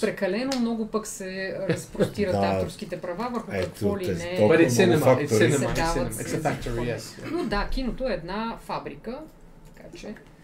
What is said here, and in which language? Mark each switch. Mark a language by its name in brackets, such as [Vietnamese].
[Bulgarian] Прекалено много пък се разпростират авторските права върху какво ли не. [English] But it's cinema, it's a factory, yes. [Bulgarian] Но да, киното е една фабрика, така че